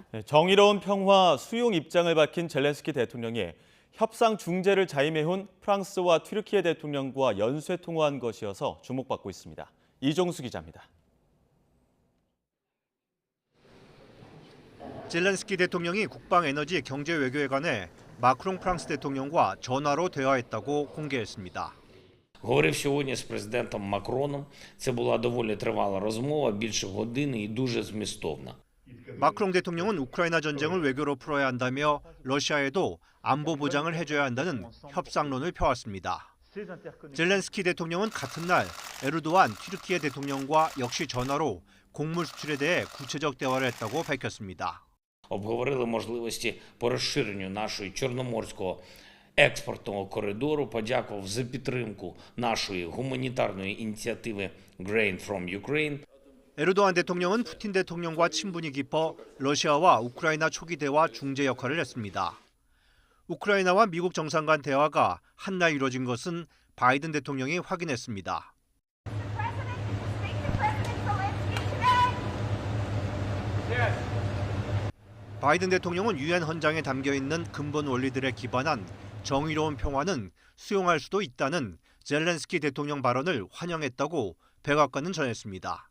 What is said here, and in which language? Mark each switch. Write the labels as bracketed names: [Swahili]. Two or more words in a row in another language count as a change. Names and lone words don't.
[Korean] 정의로운 평화 수용 입장을 밝힌 젤렌스키 대통령이 협상 중재를 자임해온 프랑스와 튀르키예 대통령과 연쇄 통화한 것이어서 주목받고 있습니다. 이종수 기자입니다. 젤렌스키 대통령이 국방, 에너지, 경제, 외교에 관해 마크롱 프랑스 대통령과 전화로 대화했다고 공개했습니다. [Ukrainian] Говорив сьогодні з президентом Макроном. Це була доволі тривала розмова, більше години і дуже змістовна. [Korean] 마크롱 대통령은 우크라이나 전쟁을 외교로 풀어야 한다며 러시아에도 안보 보장을 해줘야 한다는 협상론을 펴왔습니다. 젤렌스키 대통령은 같은 날 에르도안 튀르키예 대통령과 역시 전화로 곡물 수출에 대해 구체적 대화를 했다고 밝혔습니다. [Ukrainian] Обговорили можливості по розширенню нашої чорноморського експортного коридору, подякував за підтримку нашої гуманітарної ініціативи Grain from Ukraine. [Korean] 에르도안 대통령은 푸틴 대통령과 친분이 깊어 러시아와 우크라이나 초기 대화 중재 역할을 했습니다. 우크라이나와 미국 정상 간 대화가 한날 이뤄진 것은 바이든 대통령이 확인했습니다. 바이든 대통령은 유엔 헌장에 담겨 있는 근본 원리들에 기반한 정의로운 평화는 수용할 수도 있다는 젤렌스키 대통령 발언을 환영했다고 백악관은 전했습니다.